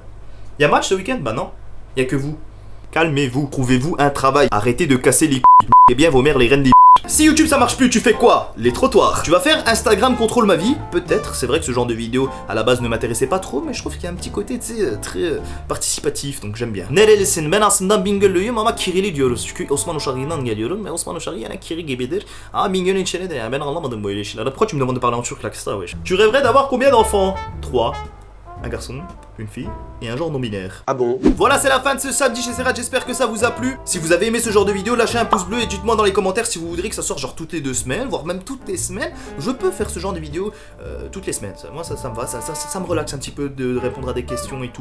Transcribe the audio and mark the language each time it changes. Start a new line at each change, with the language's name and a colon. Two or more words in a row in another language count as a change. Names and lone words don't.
French: Il y a match ce week-end? Bah, non. Il y a que vous. Calmez-vous. Trouvez-vous un travail. Arrêtez de casser les couilles. Et bien vos mères les reines des... Si YouTube ça marche plus, tu fais quoi? Les trottoirs. Tu vas faire Instagram contrôle ma vie? Peut-être, c'est vrai que ce genre de vidéo à la base ne m'intéressait pas trop, mais je trouve qu'il y a un petit côté, tu sais, très participatif, donc j'aime bien.
Turkish: Nerelisin? Ben aslında Bingöllüyüm ama Kirili diyoruz. Çünkü Osman Uşaklı'dan geliyorum ve Osman Uşaklı yani Kiri gibidir. Ama Bingöl'ün içine de yani ben anlamadım böyle şeyler.
French: Pourquoi tu me demandes de parler en turc là que ça, wesh? Tu rêverais d'avoir combien d'enfants? 3. Un garçon, une fille et un genre non binaire. Ah bon? Voilà, c'est la fin de ce samedi chez Serrat, j'espère que ça vous a plu. Si vous avez aimé ce genre de vidéo, lâchez un pouce bleu et dites-moi dans les commentaires si vous voudriez que ça sorte genre toutes les 2 semaines, voire même toutes les semaines. Je peux faire ce genre de vidéo toutes les semaines. Moi ça me va, ça me relaxe un petit peu de répondre à des questions et tout.